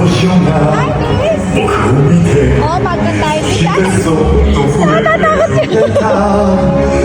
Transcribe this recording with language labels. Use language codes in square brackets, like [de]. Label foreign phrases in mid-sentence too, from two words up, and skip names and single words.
[ja] が僕を見て [tl] Oh, magka tayo [ja] してそっと触れてくれた